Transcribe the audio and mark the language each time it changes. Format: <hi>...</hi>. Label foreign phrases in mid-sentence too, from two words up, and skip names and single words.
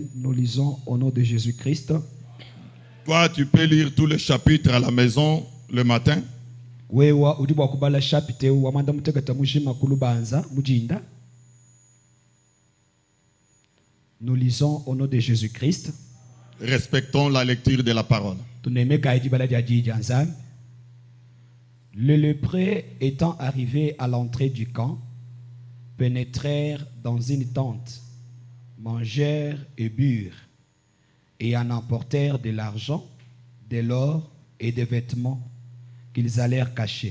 <fr>Nous lisons au nom de Jésus-Christ. Toi, tu peux lire tous les chapitres à la maison le matin.</fr> <lua>Wewa udibwa kubala chapitre wamanda muteketa mujima kulubanza mujinda.</lua> <fr>Nous lisons au nom de Jésus-Christ. Respectons la lecture de la parole. Le lépreux étant arrivé à l'entrée du camp, pénétrèrent dans une tente, mangèrent et burent, et en emportèrent de l'argent, de l'or et des vêtements qu'ils allèrent cacher.</fr>